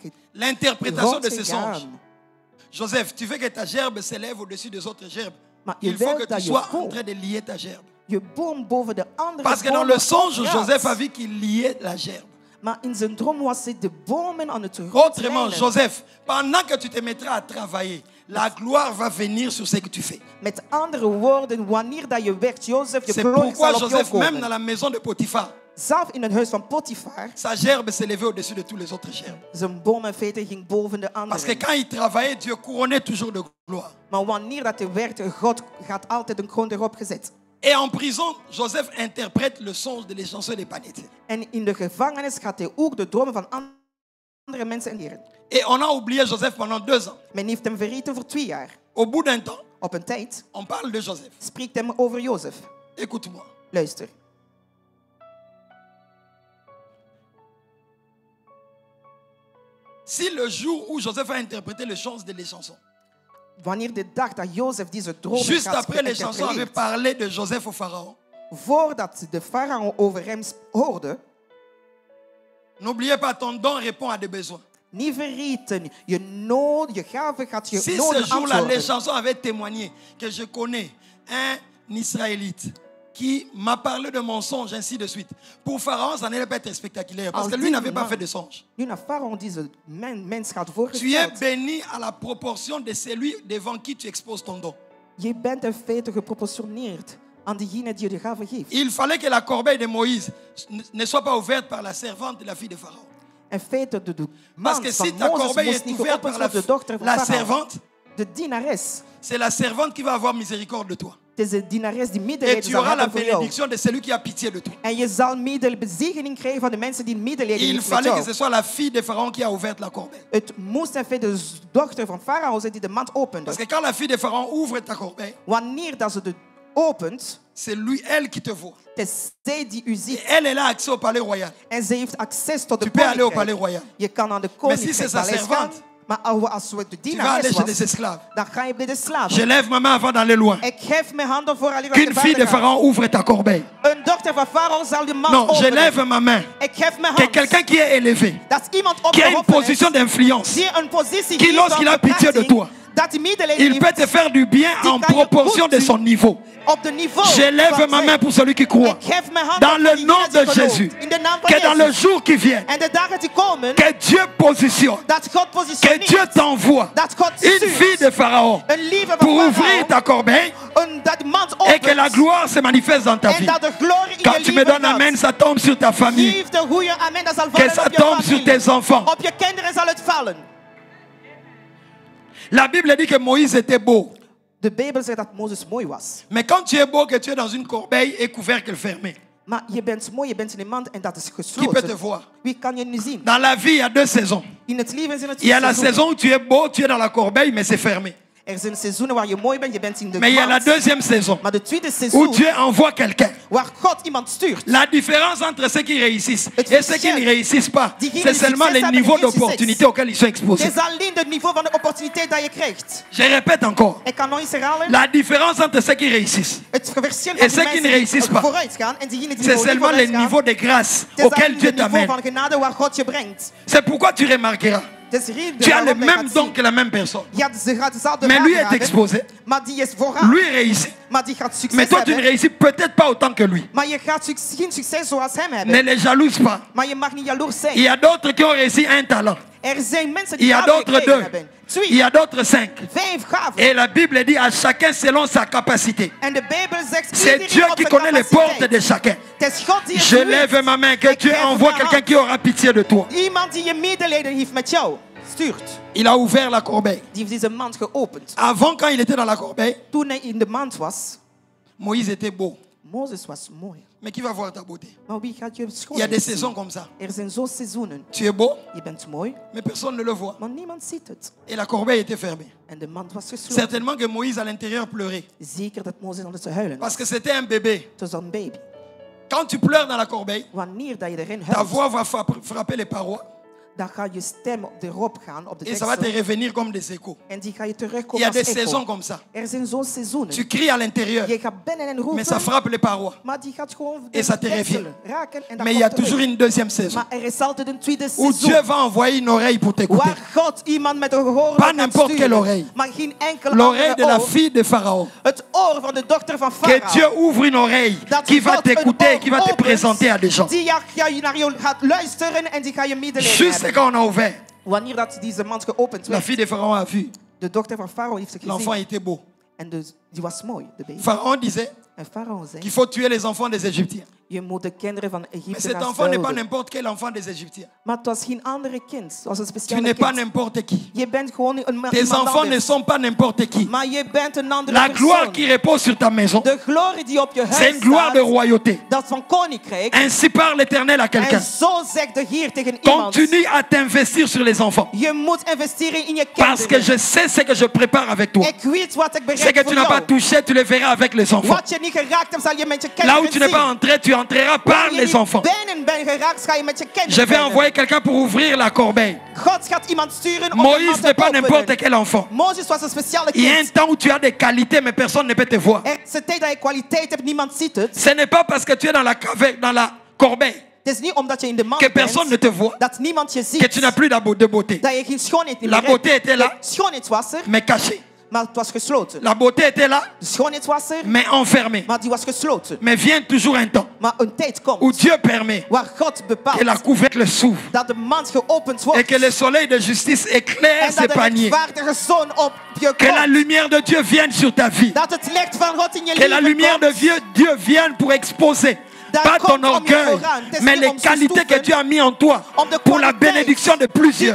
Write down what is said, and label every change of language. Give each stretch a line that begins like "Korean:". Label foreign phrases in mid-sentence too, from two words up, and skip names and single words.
French: L'interprétation de
Dutch: rond
French: ce songe.
Dutch: gegaan.
French: Joseph, tu veux que ta gerbe s'élève au-dessus des autres gerbes.
Dutch: Maar je
French: Il faut
Dutch: wilt
French: que tu
Dutch: dat je
French: sois en
Dutch: boom,
French: train de lier ta gerbe.
Dutch: je boom boven de andere
French: Parce que dans
Dutch: bomen
French: le songe,
Dutch: opgaat.
French: Joseph a vu qu'il liait la gerbe.
Dutch: Maar in zijn droom was hij de bomen aan het
French: Autrement,
Dutch: rondleiden.
French: Joseph, pendant que tu te mettras à travailler, la gloire va venir sur ce que tu fais.
Dutch: Met andere woorden, wanneer dat je werkt, Jozef, je
French: C'est
Dutch: glorie
French: pourquoi
Dutch: zal op jou
French: Joseph, même dans
Dutch: komen.
French: la maison de Potiphar,
Dutch: Zelf in het huis van Potifar,
French: sa gerbe s'élevait au-dessus de tous les autres gerbes.
Dutch: zijn boom in feite ging boven de
French: Parce que
Dutch: anderen.
French: quand il travaillait, Dieu couronnait toujours de gloire.
Dutch: Maar wanneer dat hij werkte, God gaat altijd een kroon erop gezet.
French: Et en prison, Joseph interprète le songe de l'échanson des panettes.
Dutch: En in de gevangenis gaat hij ook de dromen van andere mensen leren.
French: Et on a oublié Joseph pendant 2 ans.
Dutch: Men heeft hem vergeten voor 2 jaar.
French: Au bout d'un temps,
Dutch: Op een tijd
French: on parle de Joseph.
Dutch: spreekt hem over Jozef.
French: Écoute-moi.
Dutch: Luister.
French: Si le jour où Joseph a interprété le songe de l'échanson,
Dutch: Wanneer de dag dat Jozef deze dromen
French: juste
Dutch: gaat
French: après les chansons avait
Dutch: geïnterpreteerd,
French: parlé de Joseph au pharaon,
Dutch: voordat de farao over hem hoorde,
French: n'oubliez pas, ton don répond à des besoins.
Dutch: niet vergeten, je nood, je gave gaat je
French: Si ce
Dutch: noden
French: jour-là, les
Dutch: antwoorden.
French: chansons avaient témoigné que je connais un Israélite qui m'a parlé de mon songe, ainsi de suite. Pour Pharaon, ça n'allait pas être spectaculaire parce que lui n'avait pas fait de songe.
Dutch: Nu naar farao deze mens gaat
French: Tu es
Dutch: voorgesteld.
French: béni à la proportion de celui devant qui tu exposes ton don.
Dutch: Je bent in feite geproportioneerd aan degene die je de gave geeft.
French: Il fallait que la corbeille de Moïse ne soit pas ouverte par la servante de la fille de Pharaon.
Dutch: In feite, de
French: Parce
Dutch: man
French: que
Dutch: van
French: si ta
Dutch: Mozes
French: corbeille
Dutch: moest
French: est
Dutch: niet
French: ouverte
Dutch: geopend
French: par
Dutch: worden, de dochter van
French: la
Dutch: farao.
French: servante,
Dutch: De dienares.
French: c'est la servante qui va avoir miséricorde de toi.
Dutch: Het is de dienares die
French: Et
Dutch: medelijden
French: tu
Dutch: zal
French: auras la
Dutch: hebben voor jou.
French: bénédiction de celui qui a pitié de toi.
Dutch: En je zal bezegening krijgen van de mensen die medelijden
French: Il
Dutch: heeft met
French: fallait que
Dutch: jou.
French: ce soit la fille de Pharaon qui a ouvert la corbeille.
Dutch: Het moest in feite de dochter van farao zijn die de mand opende.
French: Parce que quand la fille de Pharaon ouvre ta corbeille,
Dutch: Wanneer dat ze de opent,
French: c'est lui, elle qui te voit.
Dutch: het is zij die u
French: Et
Dutch: ziet.
French: elle a accès au palais royal.
Dutch: En zij heeft access tot de
French: Tu peux aller au palais
Dutch: koninkrijk.
French: royal.
Dutch: Je kan aan de
French: Mais si c'est sa
Dutch: koninkrijk gaan.
French: servante,
Dutch: Maar als we de
French: tu vas aller
Dutch: dienares
French: chez les
Dutch: was,
French: esclaves.
Dutch: dan ga je bij de
French: Je
Dutch: slaven.
French: lève ma main avant d'aller loin.
Dutch: Ik geef mijn handen voor Ali
French: Qu'une fille de Pharaon ouvre ta corbeille.
Dutch: Een dochter van farao zal de mand
French: Non, je
Dutch: openen.
French: lève ma main.
Dutch: Ik geef mijn
French: Que
Dutch: hand.
French: quelqu'un qui est élevé,
Dutch: Dat is iemand
French: qui a une
Dutch: opgehoven
French: position
Dutch: is,
French: d'influence,
Dutch: die een positie
French: qui
Dutch: heeft
French: lorsqu'il
Dutch: van
French: a pitié de
Dutch: beperking,
French: toi,
Dutch: dat hij medelijden
French: il peut
Dutch: heeft
French: te faire du bien
Dutch: Die
French: en
Dutch: kan je
French: proportion
Dutch: goed
French: de
Dutch: doen.
French: son niveau.
Dutch: op de niveau
French: Je lève
Dutch: van
French: ma
Dutch: zij.
French: main pour celui qui croit.
Dutch: Ik geef mijn hand
French: Dans
Dutch: op
French: le
Dutch: voor diegene
French: nom
Dutch: die
French: de
Dutch: gelooft.
French: Jésus.
Dutch: In de naam van
French: Que dans le
Dutch: Jezus.
French: jour qui vient,
Dutch: En de dagen die komen,
French: que Dieu positionne,
Dutch: dat God
French: que
Dutch: positioneert,
French: Dieu t'envoie
Dutch: dat God
French: une
Dutch: stuurt
French: fille de Pharaon
Dutch: een lieve van
French: pour ouvrir
Dutch: farao,
French: ta corbeille
Dutch: dat de mand
French: et que la
Dutch: opent
French: gloire se manifeste dans ta
Dutch: en
French: vie.
Dutch: dat de glorie in
French: Quand
Dutch: je
French: tu me
Dutch: leven
French: donnes amen,
Dutch: gaat.
French: ça tombe sur ta famille,
Dutch: Geef de goede amen, dat zal
French: que
Dutch: vallen
French: ça
Dutch: op je
French: tombe sur
Dutch: familie.
French: tes enfants.
Dutch: Op je kinderen zal het vallen.
French: La Bible dit que Moïse était beau.
Dutch: De Bijbel zegt dat Mozes mooi was.
French: Mais quand tu es beau, que tu es dans une corbeille et couvercle fermé,
Dutch: Maar je bent mooi, je bent in een mand en dat is
French: qui peut te
Dutch: gesloten.
French: voir?
Dutch: Wie kan je nu zien?
French: Dans la vie, il y a deux saisons.
Dutch: In het leven zijn het
French: Il y a la
Dutch: seizoenen.
French: saison où tu es beau, tu es dans la corbeille, mais c'est fermé.
Dutch: Er zijn seizoenen waar je mooi bent, je bent in de
French: Mais il y a la
Dutch: mand.
French: deuxième saison
Dutch: Maar de tweede
French: où
Dutch: seizoen,
French: Dieu envoie quelqu'un.
Dutch: waar God iemand stuurt.
French: La différence entre ceux qui réussissent
Dutch: Het
French: et ceux qui
Dutch: verschil.
French: ne réussissent pas,
Dutch: Diegenen
French: c'est
Dutch: die
French: seulement
Dutch: succes
French: les
Dutch: hebben
French: niveaux
Dutch: en geen
French: d'opportunité
Dutch: succes.
French: auxquels ils sont
Dutch: Het
French: exposés.
Dutch: is alleen het niveau van de opportuniteit dat je krijgt.
French: Je répète encore.
Dutch: Ik kan nog eens herhalen.
French: La différence entre ceux qui réussissent,
Dutch: Het verschil
French: Et
Dutch: van
French: ceux
Dutch: die
French: qui ne
Dutch: mensen
French: réussissent
Dutch: die
French: pas,
Dutch: vooruit gaan en diegenen die
French: c'est
Dutch: niet
French: seulement les
Dutch: vooruit gaan.
French: niveaux de grâce
Dutch: Het is
French: auxquels
Dutch: alleen
French: Dieu
Dutch: het niveau
French: t'amène.
Dutch: van genade waar God je brengt.
French: C'est pourquoi tu remarqueras,
Dutch: Het is hier
French: tu as le
Dutch: waarom je
French: même
Dutch: gaat
French: don
Dutch: zien.
French: que la même personne.
Dutch: Je hebt dezelfde
French: Mais lui est
Dutch: vragen,
French: exposé,
Dutch: maar die is vooraan.
French: lui réussit.
Dutch: Maar die gaat succes
French: Mais toi, tu ne
Dutch: hebben.
French: réussis peut-être pas autant que lui.
Dutch: Maar je gaat geen succes zoals hem
French: Ne
Dutch: hebben.
French: les jalouse pas.
Dutch: Maar je mag niet jaloers
French: Il
Dutch: zijn.
French: y a d'autres qui ont réussi un talent.
Dutch: Er zijn mensen
French: Il y
Dutch: die
French: a
Dutch: gaven
French: d'autres
Dutch: gekregen
French: deux.
Dutch: hebben.
French: Il y
Dutch: Twee,
French: a d'autres 5.
Dutch: 5 gaven.
French: Et la Bible dit à chacun selon sa capacité.
Dutch: En de Bijbel zegt
French: C'est
Dutch: iedereen
French: Dieu
Dutch: op
French: qui
Dutch: zijn
French: connaît les portes
Dutch: capaciteit.
French: de chacun.
Dutch: Het is God die het
French: Je
Dutch: doet.
French: lève ma main, que Dieu envoie quelqu'un qui aura pitié de toi.
Dutch: Iemand die je medelijden heeft met jou, stuurt.
French: Il a ouvert la corbeille.
Dutch: Die heeft deze mand geopend.
French: Avant, quand il était dans la corbeille,
Dutch: Toen hij in de mand was,
French: Moïse était beau.
Dutch: Mozes was mooi.
French: Mais qui va voir ta beauté?
Dutch: Maar wie gaat je
French: Il y a
Dutch: schoonheid
French: des
Dutch: zien?
French: saisons comme ça.
Dutch: Er zijn zo seizoenen.
French: Tu es beau,
Dutch: Je bent mooi,
French: mais personne ne le voit.
Dutch: maar niemand ziet het.
French: Et la corbeille était fermée.
Dutch: En de mand was gesloten.
French: Certainement que Moïse à l'intérieur pleurait.
Dutch: Zeker dat Mozes aan het huilen
French: Parce que
Dutch: was.
French: c'était un bébé.
Dutch: Het was een baby.
French: Quand tu pleures dans la corbeille,
Dutch: Wanneer dat je erin
French: ta
Dutch: huilt,
French: voix va frapper les parois.
Dutch: dan gaat je stem erop gaan, op de
French: Et ça va te
Dutch: deksel.
French: revenir comme des échos.
Dutch: En die ga je
French: Il y
Dutch: terugkomen
French: a
Dutch: als
French: des
Dutch: echo.
French: saisons comme ça.
Dutch: Er zijn zo'n seizoenen.
French: Tu cries à l'intérieur,
Dutch: Je gaat binnen en
French: mais ça
Dutch: roepen,
French: frappe les parois.
Dutch: maar die gaat gewoon
French: Et ça te
Dutch: de deksel
French: revient.
Dutch: raken. En dan
French: Mais il y a
Dutch: komt terug.
French: toujours une deuxième saison
Dutch: Maar er is altijd een tweede
French: où
Dutch: seizoen.
French: Dieu va envoyer une oreille pour t'écouter.
Dutch: Waar God iemand met een gehoor
French: Pas
Dutch: gaat
French: n'importe quelle
Dutch: sturen.
French: oreille.
Dutch: Maar geen enkel
French: L'oreille de
Dutch: andere
French: la
Dutch: oor.
French: fille de Pharaon.
Dutch: Het oor van de dochter van
French: Que Dieu
Dutch: Farao.
French: ouvre une oreille
Dutch: Dat
French: qui va
Dutch: God een
French: t'écouter,
Dutch: oor
French: qui va te
Dutch: opent,
French: présenter à des gens.
Dutch: Die naar jou gaat luisteren en die ga je medelijden
French: Juste
Dutch: hebben.
French: quand on a ouvert,
Dutch: Wanneer dat deze mand geopend
French: la
Dutch: werd,
French: fille de Pharaon a vu.
Dutch: de dochter van Farao heeft ze
French: L'enfant
Dutch: gezien.
French: était beau.
Dutch: En dus, die was mooi, de baby.
French: Pharaon disait
Dutch: En Farao zei,
French: qu'il faut tuer les enfants des Égyptiens.
Dutch: je moet de kinderen van
French: Mais
Dutch: Egypte
French: cet
Dutch: gaan
French: enfant n'est pas
Dutch: doden.
French: n'importe quel enfant des Égyptiens.
Dutch: Maar het was geen andere kind. Het was een
French: Tu
Dutch: speciale
French: n'es pas
Dutch: kind.
French: n'importe qui.
Dutch: Je bent gewoon een
French: Tes
Dutch: iemand
French: enfants ne
Dutch: anders.
French: sont pas n'importe qui.
Dutch: Maar je bent een andere
French: La gloire
Dutch: persoon.
French: qui repose sur ta maison,
Dutch: De glorie die op je
French: c'est
Dutch: huis
French: une gloire de
Dutch: staat,
French: royauté.
Dutch: dat van koninkrijk.
French: Ainsi parle l'Éternel à quelqu'un.
Dutch: En zo zegt de Heer tegen iemand.
French: Continue à t'investir sur les enfants.
Dutch: Je moet investeren in je
French: Parce que
Dutch: kinderen.
French: je sais ce que je prépare avec toi.
Dutch: Ik weet wat ik
French: Ce
Dutch: bereid
French: que
Dutch: voor
French: tu n'as pas
Dutch: jou.
French: touché, tu le verras avec les enfants.
Dutch: Wat je niet geraakt hebt, zal je met je
French: Là où
Dutch: kinderen
French: tu n'es pas
Dutch: zien.
French: entré, tu entreras par
Dutch: Waar je
French: les
Dutch: niet
French: enfants.
Dutch: binnen bent geraakt, ga je met je kinderen
French: Je vais
Dutch: binnen.
French: envoyer quelqu'un pour ouvrir la corbeille.
Dutch: God gaat iemand sturen om de
French: Moïse
Dutch: mand
French: n'est pas
Dutch: te
French: n'importe
Dutch: openen.
French: quel enfant.
Dutch: Mozes was een speciale
French: Il y a un
Dutch: kind.
French: temps où tu as des qualités, mais personne ne peut te voir.
Dutch: Er is een tijd dat je kwaliteit hebt, niemand ziet het.
French: Ce n'est pas parce que tu es dans la corbeille
Dutch: Het is niet omdat je in de mand
French: que personne ne
Dutch: bent,
French: te voit,
Dutch: dat niemand je ziet.
French: que tu n'as plus de beauté.
Dutch: Dat je geen schoonheid meer
French: La
Dutch: hebt.
French: beauté était là,
Dutch: De schoonheid was er,
French: mais cachée.
Dutch: maar het was gesloten.
French: La beauté était là,
Dutch: De schoonheid was er,
French: mais enfermée.
Dutch: maar die was gesloten.
French: Mais vient toujours un temps
Dutch: Maar een tijd
French: où
Dutch: komt
French: Dieu permet
Dutch: waar God
French: que la
Dutch: bepaalt
French: couvercle s'ouvre
Dutch: dat de mand geopend
French: et
Dutch: wordt.
French: que le soleil de justice éclaire
Dutch: En
French: ses
Dutch: dat de
French: paniers.
Dutch: rechtvaardige zon op je
French: Que la
Dutch: komt.
French: lumière de Dieu vienne sur ta vie.
Dutch: Dat het licht van God in je
French: Que la
Dutch: leven
French: lumière de
Dutch: komt.
French: Dieu vienne pour exposer
Dutch: Daar
French: pas
Dutch: komt
French: ton
Dutch: om je
French: orgueil,
Dutch: vooraan. Het is
French: mais
Dutch: niet
French: les
Dutch: om te
French: qualités que
Dutch: stoeven,
French: Dieu a mis en toi
Dutch: om de
French: pour la
Dutch: kwaliteit
French: bénédiction de plusieurs.